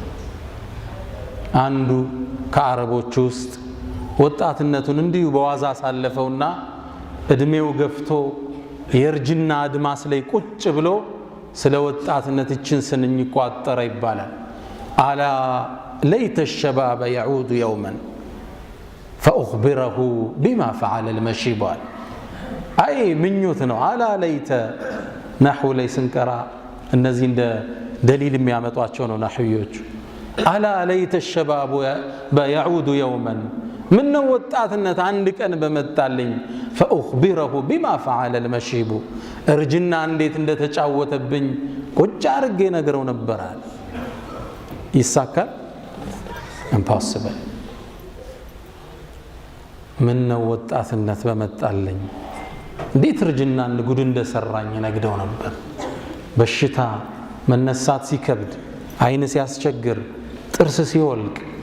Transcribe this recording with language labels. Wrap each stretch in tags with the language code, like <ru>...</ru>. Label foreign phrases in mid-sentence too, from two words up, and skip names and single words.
<am>አንዱ ከአረቦች ውስጥ ወጣትነቱን እንዲሁ በዋዛ ሳለፈውና እድሜው ገፍቶ የእርጅና አድማስ ላይ ቁጭ ብሎ ስለ ወጣትነት እችን ስንኝ ቋጠረ ይባላል።</am> <ar>ألا ليت الشباب يعود يوما فأخبره بما فعل</ar> <am>المشيبال። አይ ምኞት ነው።</am> <ar>ألا ليت</ar> <am>ናሁ ላይ ስንቀራ እነዚህ እንደ ደሊል የሚያመጧቸው ነው ናህዮች።</am> <ar>ألا ليت الشباب يعود يوما</ar> <am>ምን ነው ወጣትነት አንድ ቀን በመጣልኝ</am> <ar>فأخبره بما فعل المشيب</ar> <am>እርጅና እንዴት እንደተጫወተብኝ ቁጭ አድርጌ ነግረው ነበራል። ይሳካል? impossible። ምን ነው ወጣትነት በመጣልኝ እንዴት እርጅና ጉድ እንደሰራኝ ነግደው ነበር። በሽታ መነሳት ሲከብድ፣ አይን ሲያስቸግር፣ ጥርስ ሲወልቅ</am>